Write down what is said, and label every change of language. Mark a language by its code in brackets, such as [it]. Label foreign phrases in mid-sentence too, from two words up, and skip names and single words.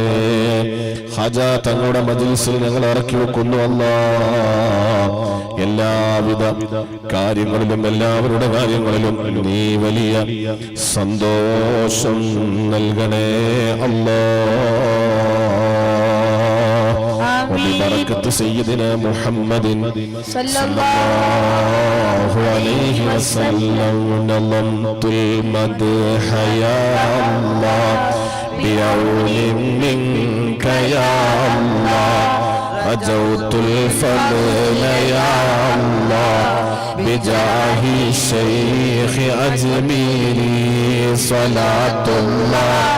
[ml] ഖാജ തങ്ങളുടെ മജ്ലിസിൽ ഞങ്ങൾ ഇറക്കി വെക്കുന്നു അല്ലാഹ്. എല്ലാവിധ കാര്യങ്ങളിലും എല്ലാവരുടെ കാര്യങ്ങളിലും നീ വലിയ സന്തോഷം നൽകണേ അല്ലാഹ്. [ar] وببركة سيدنا محمد صلى الله عليه وسلم نظمت المدح يا الله بعون منك يا الله رجوت الفضل يا الله بجاه الشيخ أجميري صلاة الله